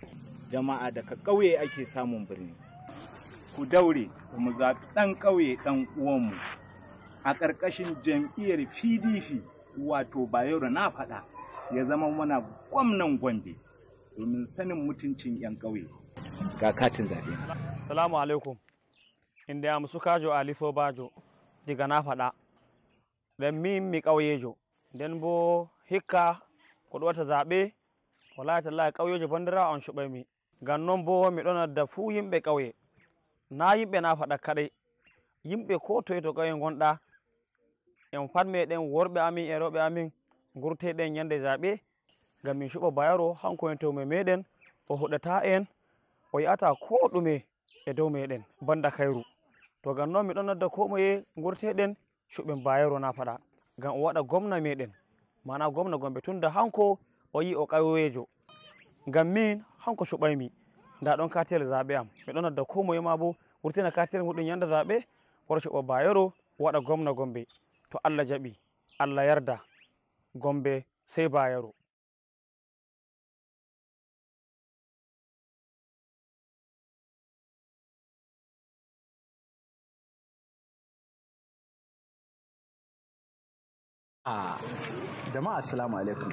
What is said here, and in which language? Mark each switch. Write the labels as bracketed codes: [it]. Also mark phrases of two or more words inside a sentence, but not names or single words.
[ha] Jama'a daga ƙauye ake samun birni. Ku daure mu zaɓi ɗan ƙauye ɗan uwanmu a ƙarƙashin jam'iyyar PDP, wato Bayero na faɗa ya zama mana gwamnan Gombe domin sanin mutuncin 'yan ƙauye. Ga katin zaɓe. [ar] سلام عليكم. [ff] Inda ya musu kajo Ali Sobajo diga na faɗa. Dan mi ƙauye jo. Dan bo hikka kuɗi wata zaɓe [ar] والله تالله [ff] ƙauye jo bandira on shuɓai mi. Gannon bo mi ɗona da fu yimɓe ƙauye. Na yimɓe na faɗa kaɗai, yimɓe ko toye to ƙauyen gonɗa en pat meɗen worɓe amin e rewɓe amin gurteɗen ñande zaɓe ngam min cuɓa Bayero hanko en tewme meɗen o huɗata en o yi'ata ko ɗume e dow meɗen banda kayru. To ngam noon miɗon nodda ko moye gurteɗen cuɓen Bayero na faɗa ngam o waɗa gomna meɗen, mana gomna Gombe, tunda hanko o yi o ƙauyejo. Ngam min hanko cuɓaymi. Nda ɗon katel zaɓe am, miɗon nodda ko moye ma bo wurtina katel muɗum ñande zaɓe wara cuɓa Bayero waɗa gomna Gombe. To Allah jaɓi, Allah yarda, Gombe sai Bayero. [ha] Jama'a [ar] السلام عليكم.